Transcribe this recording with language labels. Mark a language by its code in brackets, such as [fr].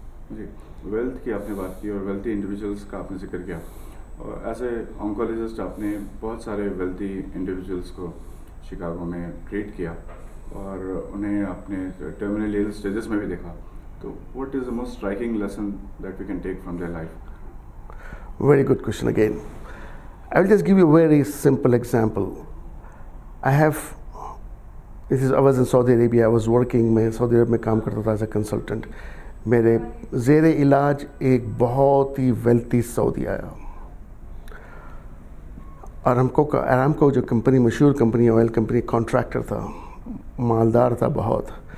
[ur] جی, wealth کی آپ نے بات کی اور ویلتھی انڈیویجولس کا آپ نے ذکر کیا. ایز اے آنکولوجسٹ آپ نے بہت سارے ویلتھی انڈیویجولس کو شکاگو میں ٹریٹ کیا اور انہیں اپنے ٹرمینل ایل اسٹیجز میں بھی دیکھا. [en] تو what is the most striking lesson that we can take from their life? Very good question again. I will just give you a very simple example. I was in Saudi Arabia. I was working, [ur] میں سعودی عرب میں کام کرتا تھا [en] As a consultant. [ur] میرے زیر علاج ایک بہت ہی wealthy سعودی آیا, ارامکو جو کمپنی, مشہور کمپنی, آئل کمپنی, کانٹریکٹر تھا, مالدار تھا بہت.